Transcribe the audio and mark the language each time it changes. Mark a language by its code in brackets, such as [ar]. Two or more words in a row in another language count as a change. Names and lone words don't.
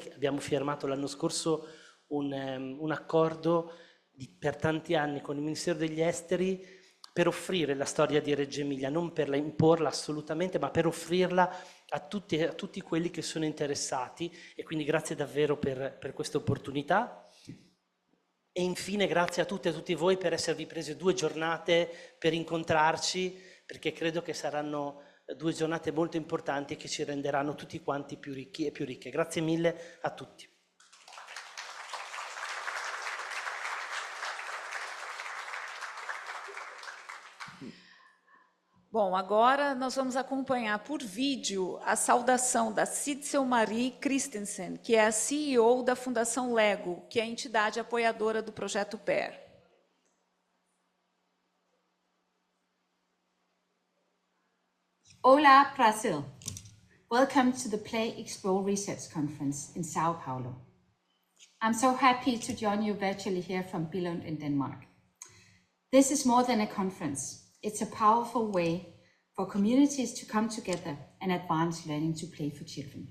[it] Abbiamo firmato l'anno scorso un accordo per tanti anni con il Ministero degli Esteri per offrire la storia di Reggio Emilia, non per imporla assolutamente, ma per offrirla a tutti quelli che sono interessati, e quindi grazie davvero per questa opportunità. E infine grazie a tutte e a tutti voi per esservi presi 2 giornate per incontrarci, perché credo che saranno 2 giornate molto importanti e che ci renderanno tutti quanti più ricchi e più ricche. Grazie mille a tutti. [pt] Bom, agora nós vamos acompanhar por vídeo a saudação da Sitzel Marie Christensen, que é a CEO da Fundação Lego, que é a entidade apoiadora do projeto PER. Olá, Brasil. [en] Welcome to the Play Explore Research Conference in Sao Paulo. I'm so happy to join you virtually here from Billund in Denmark. This is more than a conference. It's a powerful way for communities to come together and advance learning to play for children.